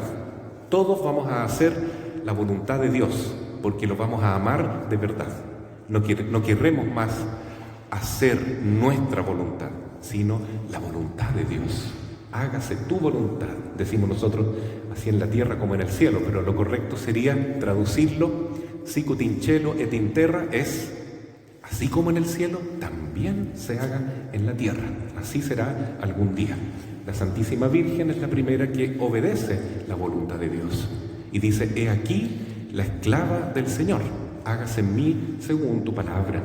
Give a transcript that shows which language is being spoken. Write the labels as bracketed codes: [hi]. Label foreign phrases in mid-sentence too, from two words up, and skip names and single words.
[es] Todos vamos a hacer la voluntad de Dios, porque lo vamos a amar de verdad. No querremos más hacer nuestra voluntad, sino la voluntad de Dios. Hágase tu voluntad, decimos nosotros, así en la tierra como en el cielo, pero lo correcto sería traducirlo, [la] sicut in cielo et in terra, [es] es así como en el cielo, también se haga en la tierra. Así será algún día. La Santísima Virgen es la primera que obedece la voluntad de Dios y dice, he aquí la esclava del Señor, hágase en mí según tu palabra.